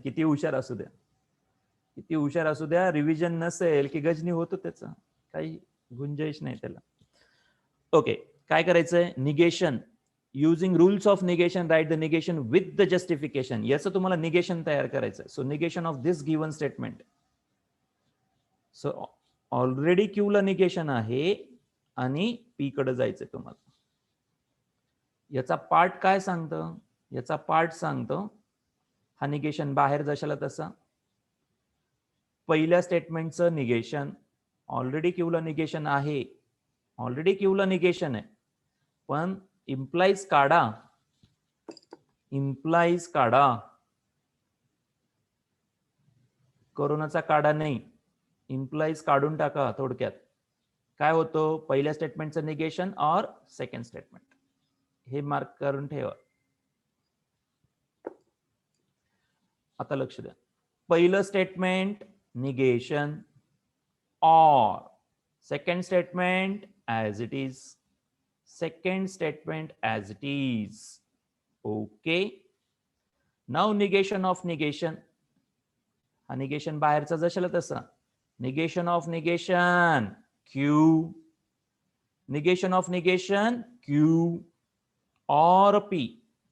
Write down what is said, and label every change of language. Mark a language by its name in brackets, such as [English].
[Marathi] किती हुशार असू द्या, किती हुशार असू द्या, रिव्हिजन नसेल की गजनी होतो. त्याचा काही गुंजाइश नाही त्याला. ओके, काय करायचंय? Negation. [English] Using rules of negation write the negation with the justification. [Marathi] याचं तुम्हाला निगेशन तयार करायचंय. [English] So negation of this given statement. [Marathi] So already queue ला निगेशन आहे आणि पी कडे जायचंय तुम्हाला. याचा पार्ट काय सांगतं? याचा पार्ट सांगतो हा निगेशन बाहेर जशाला तसा. पहिल्या स्टेटमेंटचं निगेशन. ऑलरेडी क्यूला निगेशन आहे. ऑलरेडी क्यूला निगेशन आहे. पण इम्प्लाइज काढा. इम्प्लाइज काढा. कोरोनाचा काढा नाही. इम्प्लाइज काढून टाका. थोडक्यात काय होतं? पहिल्या स्टेटमेंटचं निगेशन [Hindi] और [Marathi] सेकंड स्टेटमेंट. हे मार्क करून ठेवा. आता लक्ष द्या. पहिलं स्टेटमेंट निगेशन [Hindi] और [Marathi] second statement [English] As it is. Second statement as it is. Okay. Now negation of negation. [Marathi] हा निगेशन बाहेरचा जशाला तसा. [English] Negation of negation Q. Negation of negation Q [Hindi] और [English] पी.